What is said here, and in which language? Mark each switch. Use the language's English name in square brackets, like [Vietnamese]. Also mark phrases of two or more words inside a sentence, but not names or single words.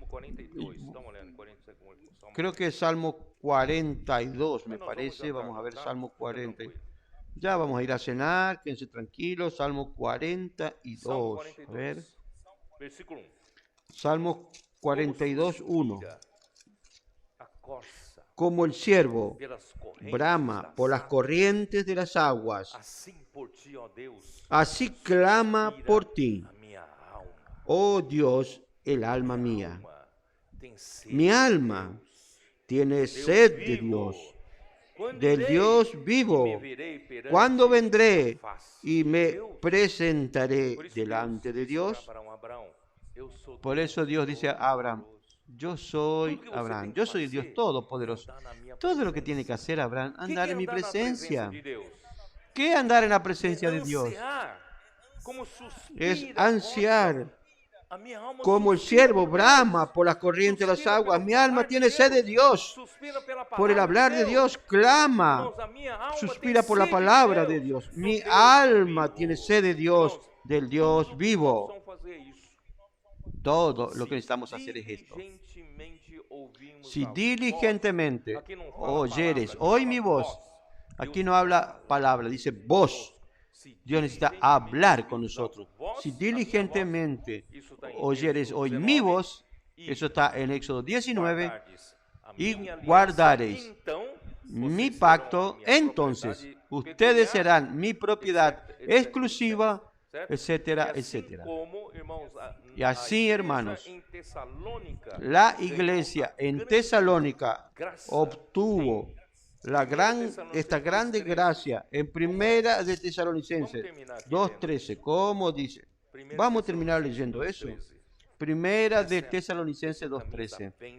[Spanish] Creo que es Salmo 42, me parece. Vamos a ver Salmo 40. Ya vamos a ir a cenar, quédense tranquilos. Salmo 42. A ver. Salmo 42, 1. como el ciervo [Portuguese] pelas correntes [Spanish] brama [Portuguese] das [Spanish] por las [Portuguese] águas, [Spanish] corrientes de las aguas, [Portuguese] assim por ti, ó Deus, [Spanish] así clama [Portuguese] suspira [Spanish] por ti, [Portuguese] a minha alma. [Spanish] oh Dios, el alma [Portuguese] Minha [Spanish] mía. [Portuguese] alma tem sede [Spanish] Mi [Portuguese] de [Spanish] alma [Portuguese] Deus, [Spanish] tiene [Portuguese] Deus [Spanish] sed de [Portuguese] vivo. [Spanish] Dios, [Portuguese] Quando [Spanish] del [Portuguese] irei [Spanish] Dios [Portuguese] e me [Spanish] vivo. [Portuguese] verei perante [Spanish] ¿Cuándo [Portuguese] a [Spanish] vendré [Portuguese] face [Spanish] y [Portuguese] de [Spanish] me [Portuguese] Deus? [Spanish] presentaré [Portuguese] Por isso [Spanish] delante [Portuguese] Deus [Spanish] de [Portuguese] disse para [Spanish] Dios? [Portuguese] Abraão, Abraão, eu sou [Spanish] Por [Portuguese] teu [Spanish] eso Dios dice a Abraham, [Portuguese] Todo-Poderoso. [Spanish] yo soy [Portuguese] Tudo que você [Spanish] Abraham, [Portuguese] tem que [Spanish] yo soy el Dios [Portuguese] fazer [Spanish] Todopoderoso. [Portuguese] é andar na minha [Spanish] Todo lo que tiene que [Portuguese] presença. [Spanish] hacer Abraham, [Portuguese] O que [Spanish] andar [Portuguese] é [Spanish] en mi [Portuguese] andar na presença [Spanish] presencia. [Portuguese] de Deus? [Spanish] ¿Qué andar en la [Portuguese] É [Spanish] presencia de Dios? [Portuguese] ansiar, como [Spanish] Es [Portuguese] suspira, [Spanish] ansiar, [Portuguese] nossa, a minha alma [Spanish] como el [Portuguese] suspira [Spanish] ciervo [Portuguese] por [Spanish] brama [Portuguese] Deus, [Spanish] por las corrientes de las [Portuguese] suspira [Spanish] aguas. [Portuguese] pelo [Spanish] Mi alma [Portuguese] falar de [Spanish] tiene sed de Dios. [Portuguese] suspira pela [Spanish] Por el [Portuguese] palavra [Spanish] hablar de Dios, [Portuguese] clama. Irmãos, a minha alma [Spanish] Suspira [Portuguese] tem [Spanish] por la [Portuguese] sede [Spanish] palabra de [Portuguese] Deus, [Spanish] Dios. [Portuguese] do [Spanish] Mi [Portuguese] Deus [Spanish] alma [Portuguese] vivo. [Spanish] tiene sed de Dios, [Portuguese] Irmãos, [Spanish] del Dios [Portuguese] tudo que nós [Spanish] vivo. [Portuguese] precisamos fazer é isso. [Spanish] Todo lo Si que necesitamos hacer es esto. [Portuguese] diligentemente ouvimos [Spanish] Si [Portuguese] a voz, [Spanish] diligentemente [Portuguese] aqui não fala [Spanish] oyeres [Portuguese] palavra, [Spanish] hoy [Portuguese] fala [Spanish] mi voz, [Portuguese] voz. [Spanish] aquí [Portuguese] Deus [Spanish] no habla [Portuguese] fala. [Spanish] palabra, dice voz. [Portuguese] Si [Spanish] Dios necesita [Portuguese] diligentemente [Spanish] hablar con [Portuguese] ouvimos a [Spanish] nosotros. [Portuguese] voz, [Spanish] Si [Portuguese] a minha [Spanish] diligentemente [Portuguese] voz, isso está em [Spanish] oyeres [Portuguese] Êxodo [Spanish] hoy [Portuguese] 19, [Spanish] mi voz, [Portuguese] e [Spanish] eso está en Éxodo 19, [Portuguese] guardardes a [Spanish] y [Portuguese] minha aliança, [Spanish] guardareis [Portuguese] então [Spanish] mi [Portuguese] vocês serão [Spanish] pacto, [Portuguese] a minha [Spanish] entonces [Portuguese] propriedade [Spanish] ustedes [Portuguese] peculiar, [Spanish] serán mi propiedad [Portuguese] etc, etc, [Spanish] exclusiva, [Portuguese] certo? [Spanish] etcétera, [Portuguese] E assim [Spanish] etcétera. [Portuguese] como, irmãos, [Spanish] Y así, [Portuguese] igreja [Spanish] hermanos, [Portuguese] em Tessalônica [Spanish] La [Portuguese] ganhou [Spanish] iglesia [Portuguese] a [Spanish] en [Portuguese] grande [Spanish] Tesalónica [Portuguese] graça [Spanish] obtuvo esta grande gracia en Primera de Tesalonicenses 2:13. ¿Cómo dice? Vamos a terminar leyendo eso. Primera de Tesalonicenses 2:13.